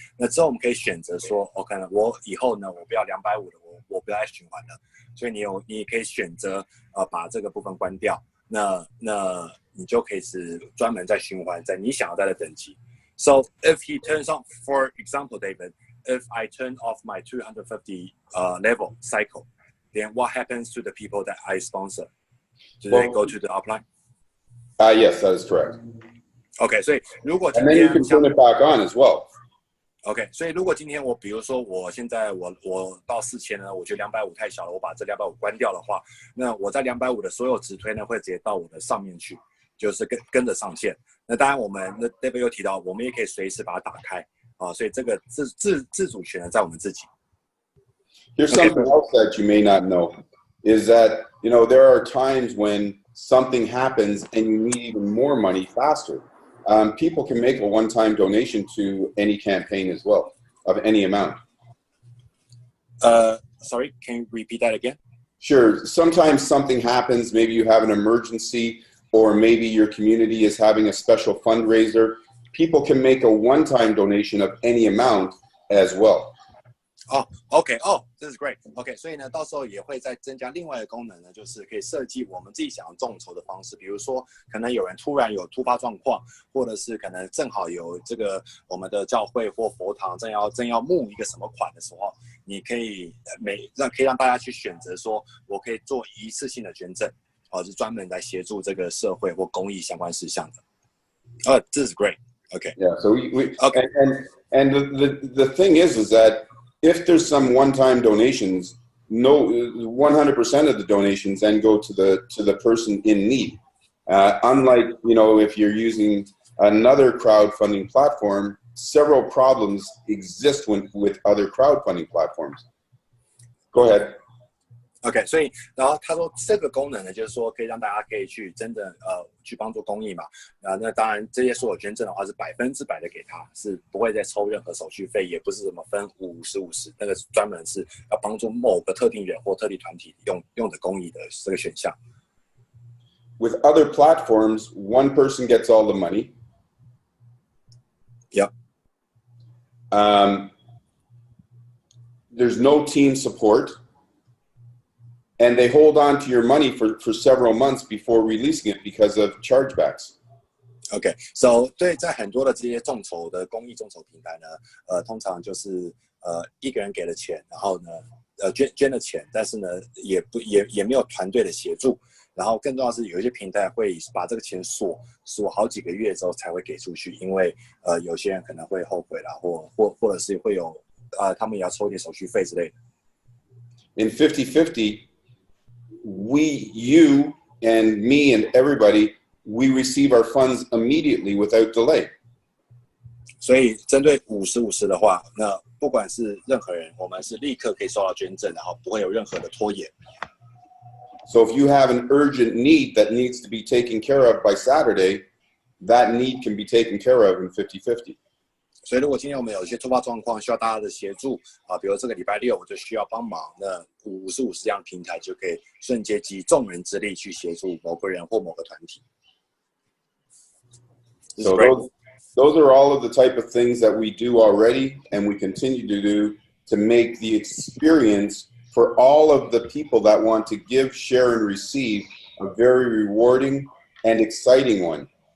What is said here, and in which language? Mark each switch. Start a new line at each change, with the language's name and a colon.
Chinese: 那之后我们可以选择说，可能我以后呢我不要250的，我不要再循环了，所以你可以选择把这个部分关掉。那你就可以是专门在循环在你想要在的等级。
English: So if he turns on, for example, David, if I turn off my 250 level cycle, then what happens to the people that I sponsor? Do they go to the upline? Yes, that is correct.
Chinese: OK， 所以如果今
English: And then
Chinese: 天
English: you can turn it back on as well.
Chinese: OK， 所以如果今天比如说我现在我到4000呢，我觉得250太小了，我把这250关掉的话，那我在250的所有直推呢会直接到我的上面去，就是跟着上线。那当然我们David又提到，我们也可以随时把它打开啊，所以这个自主权呢在我们自己。
English: Here's something else that you may not know is that there are times when something happens and you need even more money faster. People can make a one-time donation to any campaign as well, of any amount. Sorry, can you repeat that again? Sure. Sometimes something happens. Maybe you have an emergency, or maybe your community is having a special fundraiser. People can make a one-time donation of any amount as well. OK， this is great。
Chinese: OK， 所以呢，到时候也会再增加另外一个功能呢，就是可以设计我们自己想要众筹的方式。比如说，可能有人突然有突发状况，或者是可能正好有这个我们的教会或佛堂正要募一个什么款的时候，你可以让大家去选择说，我可以做一次性的捐赠，是专门来协助这个社会或公益相关事项的。
English: This is great。 OK。 Yeah. So we OK and the thing is that if there's some one-time donations, 100% of the donations then go to the person in need. Unlike if you're using another crowdfunding platform, several problems exist with other crowdfunding platforms. Go ahead.
Chinese: OK， 所以然后他说这个功能呢，就是说可以让大家可以去真的去帮助公益嘛。那当然这些所有捐赠的话是100%的给他，是不会再抽任何手续费，也不是什么分50-50，那个专门是要帮助某个特定人或特定团体用的公益的这个选项。
English: With other platforms, one person gets all the money. Yep. There's no team support. And they hold on to your money for several months before releasing it because of chargebacks.
Chinese: OK，
English: so
Chinese: 对，在很多的这些众筹的公益众筹平台呢，通常就是一个人给了钱，然后呢捐了钱，但是呢也没有团队的协助，然后更重要的是有一些平台会把这个钱锁好几个月之后才会给出去，因为有些人可能会后悔啦，或者是会有他们也要抽一点手续费之类的。
English: In 50/50. You and me and everybody, we receive our funds immediately without delay.
Chinese: 所以针对50/50的话，那不管是任何人，我们是立刻可以收到捐赠，然后不会有任何的拖延。
English: So if you have an urgent need that needs to be taken care of by Saturday, that need can be taken care of in 50/50.
Chinese: 所以如果今天我们有一些突发状况需要大家的协助比如这个礼拜六我就需要帮忙，那50/50这样的平台就可以瞬间集众人之力去协助某个人或某个团体。
English: So those are all of the type of things that we do already and we continue to do to make the experience for all of the people that want to give, share, and receive a very rewarding and exciting one.